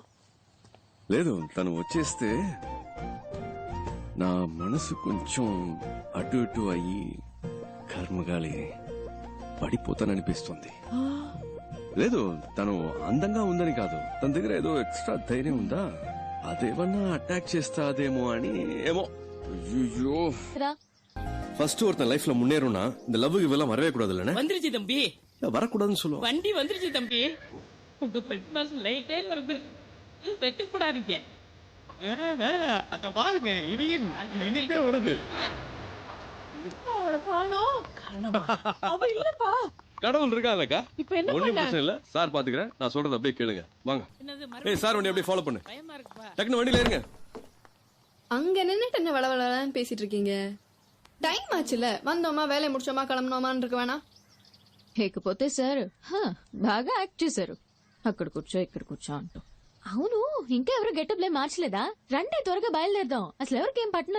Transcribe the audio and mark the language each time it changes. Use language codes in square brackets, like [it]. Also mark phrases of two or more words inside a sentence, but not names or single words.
[te] లేదు, తను వచ్చేస్తే నా మనసు కొంచెం అటు ఇటు అయ్యి కర్మగాలి పడిపోతాననిపిస్తుంది. లేదు, తను అందంగా ఉందని కాదు, తన దగ్గర ఏదో ఎక్స్ట్రా ధైర్యం ఉందా, అదేమన్నా అటాక్ చేస్తాదేమో అని. ఏమో. [ta] ஐயோ, ஃபர்ஸ்ட் ஒருத்தன் லைஃப்ல முன்னேறும்னா இந்த லவ் இவெல்லாம் வரவே கூடாதுல்ல. வந்துருச்சு தம்பி, வரக்கூடாதுன்னு சொல்லுவோம். வண்டி வந்துருச்சு தம்பி. உங்க பெட் மாசம் லைட்டே வருது, வெட்டு கூடாதீங்க. அத பாருங்க, இடியே வருது. அவ இல்லப்பா. கடவுள் இருக்காங்கக்கா. இப்ப என்ன ஒண்ணும் பண்ண? பிரச்சனை இல்ல, சார் பாத்துக்கிறேன். நான் சொல்றது அப்படியே கேளுங்க. வாங்க. ஏய் சார், வண்டி அப்படியே ஃபாலோ பண்ணு. பயமா இருக்குப்பா. டக்குனு வண்டியில ஏறுங்க. அங்க நின்னுட்டு என்ன வளவளன்னு பேசிட்டு இருக்கீங்க? டைம் ஆச்சுல, வந்தோமா வேலையை முடிச்சோமா கிளம்புனோமான்னு இருக்க வேணாம். [te] లేకపోతే సార్ బాగా యాక్ట్ చేశారు. అక్కడ కూర్చో ఇక్కడ కూర్చో అంటూ. అవును, ఇంకా ఎవరు గెటప్లే మార్చలేదా? రండి త్వరగా బయలుదేరదాం. అసలు ఎవరికేం పట్టిన